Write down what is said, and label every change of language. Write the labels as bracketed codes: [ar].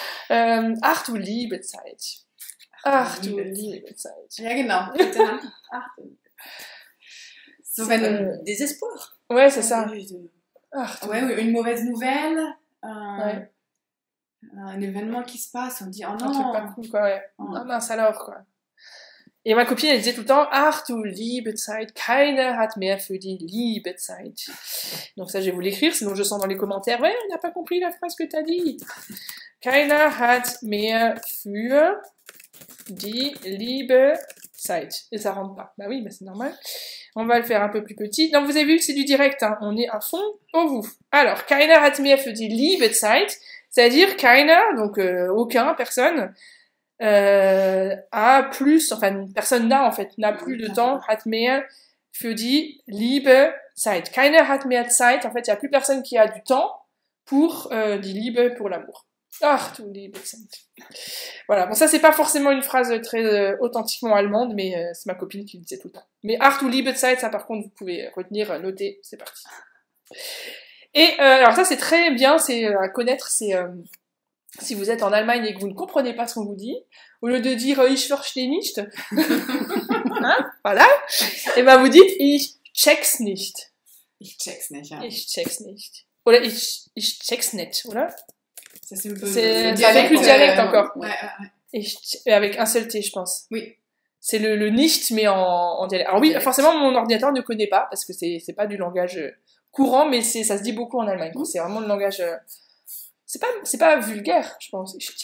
[de] Ach du liebe Zeit. Ach du liebe Zeit. Ja, genau. Ach, So, wenn désespoir. [fr] Ouais, c'est ça. Ouais, une mauvaise nouvelle. Un événement qui se passe, on dit oh non. Un truc pas cool, quoi, ouais. Oh mince alors, quoi. Et ma copine, elle disait tout le temps, ach du liebe Zeit, keiner hat mehr für die liebe Zeit. Donc ça, je vais vous l'écrire, sinon je sens dans les commentaires, ouais, on n'a pas compris la phrase que t'as dit. [de] Keiner hat mehr für die liebe Zeit. [fr] Et ça rentre pas. Bah oui, bah c'est normal. On va le faire un peu plus petit. Donc vous avez vu que c'est du direct, hein. On est à fond au vous. Alors, keiner hat mehr für die liebe Zeit, c'est-à-dire keiner, donc aucun, personne, a plus, enfin personne n'a en fait, n'a plus de temps, hat mehr für die liebe Zeit. Keiner hat mehr Zeit, en fait il n'y a plus personne qui a du temps pour die Liebe, pour l'amour. Ach du liebe Zeit. Voilà, bon ça c'est pas forcément une phrase très authentiquement allemande, mais c'est ma copine qui le disait tout le temps. Mais ach du liebe Zeit, ça par contre vous pouvez retenir, noter, c'est parti. Et alors ça c'est très bien, c'est à connaître, c'est si vous êtes en Allemagne et que vous ne comprenez pas ce qu'on vous dit, au lieu de dire ich verstehe nicht, hein, voilà, et ben vous dites ich check's nicht. [de] Ich check's nicht, ja. Ich check's nicht. Oder ich check's nicht, oder? [fr] Ça c'est un peu c'est avec le dialecte encore. Ouais. Avec un seul T, je pense. Oui. C'est le nicht, mais en dialecte. Alors oui, forcément, mon ordinateur ne connaît pas, parce que c'est pas du langage courant, mais ça se dit beaucoup en Allemagne. C'est vraiment le langage... C'est pas vulgaire, je pense.